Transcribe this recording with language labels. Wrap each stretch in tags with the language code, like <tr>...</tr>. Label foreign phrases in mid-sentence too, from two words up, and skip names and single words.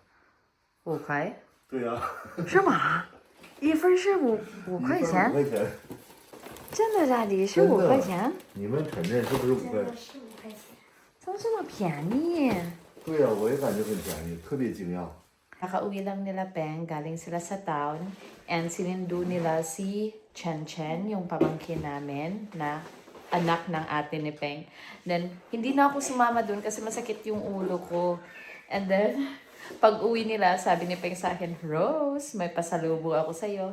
<zh>5 块？对呀、是吗？一份是五块一份钱 5？块钱。真的假的？是真的 5块钱？你们晨晨是不是5块？怎么这么便宜？对呀、我也感觉很便宜，特别惊讶。</zh> <tl>Nakauwi lang nila Peng, galing sila sa town, and sinundo nila si Chen Chen, yung pamangkin namin, na anak ng ate ni Peng. Then, hindi na ako sumama dun kasi masakit yung ulo ko. And then, pag uwi nila, sabi ni Peng sa akin, Rose, may pasalubong ako sa'yo.</tl>